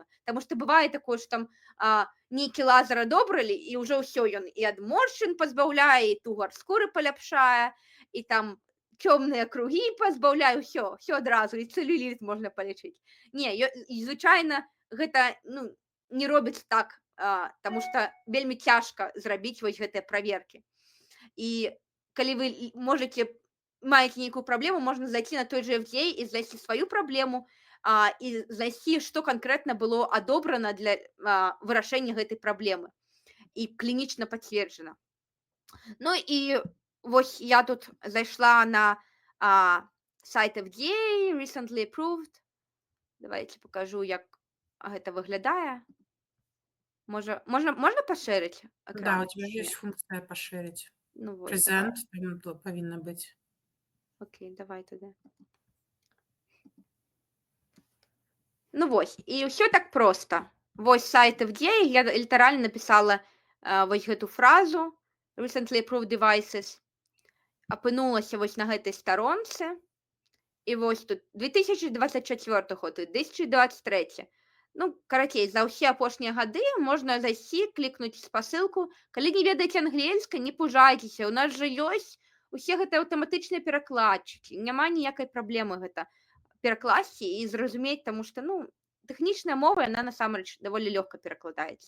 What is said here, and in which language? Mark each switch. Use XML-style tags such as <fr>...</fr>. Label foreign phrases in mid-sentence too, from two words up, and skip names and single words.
<be>Таму што бывае такое, што там нейкі лазер адобралі, і ўжо ўсё, ён і ад моршчын пазбаўляе, і тугар скуры паляпшае, і там цёмныя кругі пазбаўляю, ўсё адразу, і цэлюліт можна палічыць. Не, і звычайна гэта, ну, не робіць так, таму што вельмі цяжка зрабіць вось гэтыя праверкі. І калі вы можаце маеце нейкую праблему, можна зайти</be> <ru>на той же</ru> <be>FDA і знайсці сваю праблему, і знайсці, што канкрэтна было адобрана для вырашэння гэтай праблемы і клінічна пацверджана. Ну і вось я тут зайшла на сайт FDA,</be> <en>recently approved.</en> <ru>Давайте покажу,</ru> <be>як гэта выглядае. Можна пашэрыць Да, экран? у</be> <ru>тебя же есть функция пошерить.</ru> <be>Ну вось, давай.</be> <ru>Презент повинна быть. Окей, давай туда.</ru> <be>Ну вось, і ўсё так проста. Вось сайт FDA, я літаральна напісала вось гэту фразу</be> <en>recently approved devices,</en> <be>апынулася вось на гэтай старонцы, і вось тут 2024 год, 2023. Ну, карацей, за ўсе апошнія гады можна зайсці, клікнуць спасылку. Калі не ведаеце англійскай, не пужайцеся, у нас жа ёсць усе гэтыя аўтаматычныя перакладчыкі, няма ніякай праблемы гэта перакласці і зразумець, таму што, ну, тэхнічная мова, яна насамрэч даволі лёгка перакладаецца.</be>